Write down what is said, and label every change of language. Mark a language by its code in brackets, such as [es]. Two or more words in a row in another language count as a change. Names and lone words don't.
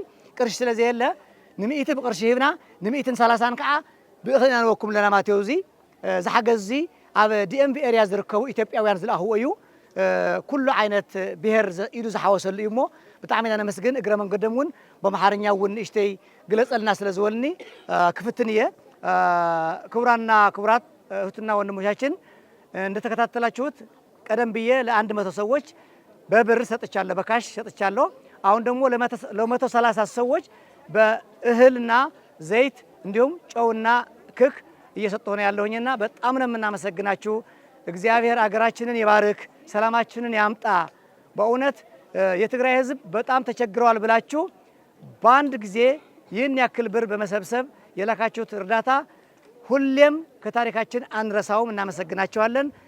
[ti] ቅርሺ ስለዘየለ ን100 ብቅርሺ ሂብና ን130 ከዓ ብእኽልና ንወኩም ለና ማለት እዩ። እዚ ዝሓገዝ እዚ ኣብ ዲኤምቪ ኤሪያ ዝርከቡ ኢትዮጵያውያን ዝለኣኽዎ እዩ። ኩሉ ዓይነት ብሄር ኢሉ ዝሓወሰሉ እዩ እሞ ብጣዕሚ ኢና ነመስግን። እግረ መንገዶም እውን ብኣምሓርኛ እውን ንእሽተይ ግለፀልና ስለ ዝበልኒ ክፍትን እየ። [am] ክቡራና ክቡራት እህትና ወንድሞቻችን እንደተከታተላችሁት ቀደም ብዬ ለ100 ሰዎች በብር ሰጥቻለሁ፣ በካሽ ሰጥቻለሁ። አሁን ደግሞ ለ130 ሰዎች በእህልና ዘይት እንዲሁም ጨውና ክክ እየሰጠሁ ነው ያለሁኝና በጣም ነው የምናመሰግናችሁ። እግዚአብሔር አገራችንን ይባርክ፣ ሰላማችንን ያምጣ። በእውነት የትግራይ ህዝብ በጣም ተቸግረዋል ብላችሁ በአንድ ጊዜ ይህን ያክል ብር በመሰብሰብ የላካችሁት እርዳታ ሁሌም ከታሪካችን አንረሳውም። እናመሰግናቸዋለን።